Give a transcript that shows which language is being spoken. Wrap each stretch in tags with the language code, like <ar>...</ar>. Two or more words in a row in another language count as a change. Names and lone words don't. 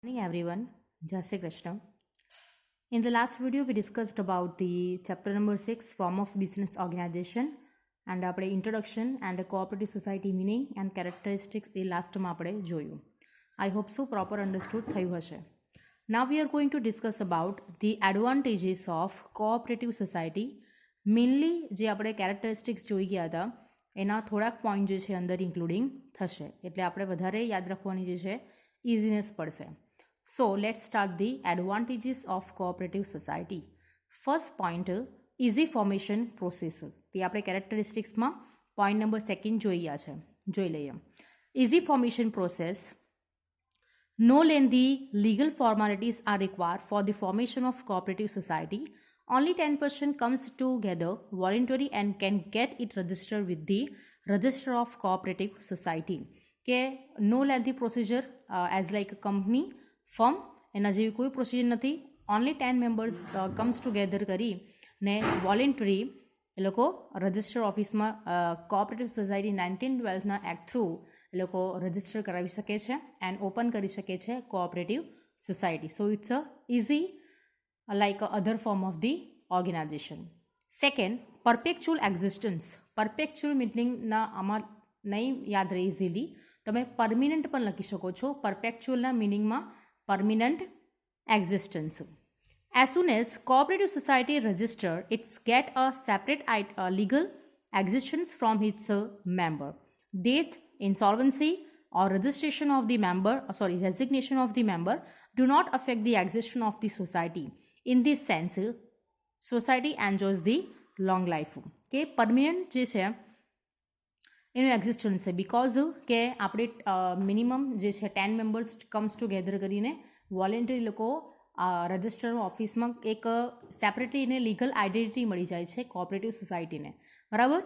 <en>Morning everyone, Jai Shri Krishna. In the last video we discussed about the chapter number 6 form of business organization and આપણે introduction and cooperative society meaning and characteristics</en> <gu>એ લાસ્ટમાં આપણે જોયું.</gu> <en>I hope so proper understood</en> <gu>થયું હશે.</gu> <en>Now we are going to discuss about the advantages of cooperative society.</en> <gu>Mainly જે આપણે characteristics જોઈ ગયા હતા એના થોડાક પોઈન્ટ જે છે અંદર ઇન્ક્લુડિંગ થશે એટલે આપણે વધારે યાદ રાખવાની જે છે ઇઝીનેસ પડશે.</gu> <en>So let's start the advantages of cooperative society. First point, easy formation process.</en> <gu>તે આપણે characteristicsમાં</gu> <en>point number 2</en> <gu>જોઈ લઈએ.</gu> <en>Easy formation process. No lengthy legal formalities are required for the formation of cooperative society. Only 10% comes together voluntary and can get it registered with the Register of Cooperative Society.</en> <gu>કે</gu> <en>no lengthy procedure as like a company</en> <gu>ફર્મ એના જેવી કોઈ પ્રોસિજર નથી.</gu> <en>only 10 members comes together</en> <gu>કરી ને વોલેન્ટરી એ લોકો રજિસ્ટર ઓફિસમાં</gu> <en>cooperative society</en> <gu>1912ના</gu> <en>act through</en> <gu>એ લોકો રજિસ્ટર કરાવી શકે છે</gu> <en>and open</en> <gu>કરી શકે છે</gu> <en>cooperative society. So it's a easy like other form of the organization. Second, perpetual existence. perpetual meaning</en> <gu>આમાં નહીં યાદ રહે ઇઝીલી, તમે પરમિનન્ટ પણ લખી શકો છો. પરપેક્ચ્યુઅલના મિનિંગમાં</gu> <en>permanent existence. As soon as cooperative society register, it's get a separate legal existence from its member. Death, insolvency, or registration of the member, resignation of the member do not affect the existence of the society. In this sense, society enjoys the long life.</en> <gu>કે permanent જે છે એનું એક્ઝિસ્ટન્સ છે બિકોઝ કે આપણે મિનિમમ જે છે</gu> <en>10 members comes together</en> <gu>કરીને વોલેન્ટરી લોકો રજિસ્ટર ઓફિસમાં એક સેપરેટલી એને</gu> <en>legal identity</en> <gu>મળી જાય છે</gu> <en>cooperative society,</en> <gu>બરાબર.</gu>